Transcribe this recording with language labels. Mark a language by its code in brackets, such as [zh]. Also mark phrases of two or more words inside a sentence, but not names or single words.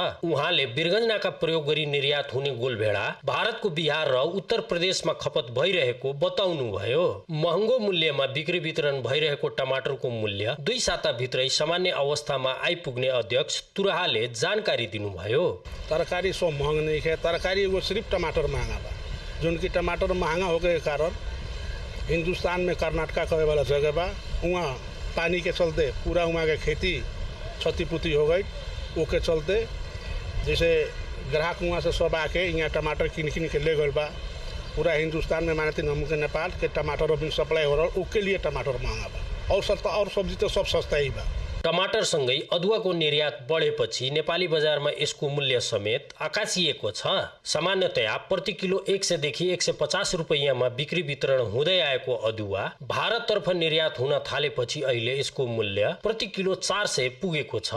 [ne] उहाँले वीरगञ्ज नाका प्रयोग गरी निर्यात हुने गोलभेडा भारतको बिहार र उत्तर प्रदेशमा खपत भइरहेको बताउनु भयो। महँगो मूल्यमा बिक्री वितरण भइरहेको टमाटरको मूल्य 2 साताभित्रै सामान्य अवस्थामा आइपुग्ने अध्यक्ष तुराहाले जानकारी दिनुभयो। [bho] तरकारी सो महंगा नहीं है, तरकारी वो सिर्फ टमाटर महंगा बा। जो कि टमाटर महंगा हो के कारण हिंदुस्तान में कर्नाटका कहे वाला जगह बा, वहाँ पानी के चलते पूरा वहाँ के खेती क्षतिपूर्ति हो गई। वो के चलते जैसे ग्राहक वहाँ से सब आके यहाँ टमाटर किन के ले गए बा। पूरा हिंदुस्तान में मानते नमक नेपाल के टमाटर भी सप्लाई हो रहा है, उसके लिए टमाटर महंगा बा। और सस्ता और सब्जी तो सब सस्ता ही बा। [ne] टमाटर सँगै अदुवाको निर्यात बढेपछि नेपाली बजारमा यसको मूल्य समेत आकाशिएको छ। सामान्यतया प्रति किलो 100 देखि 150 रुपैयाँमा बिक्री वितरण हुँदै आएको अदुवा भारततर्फ निर्यात हुन थालेपछि अहिले यसको मूल्य प्रति किलो 400 पुगेको छ।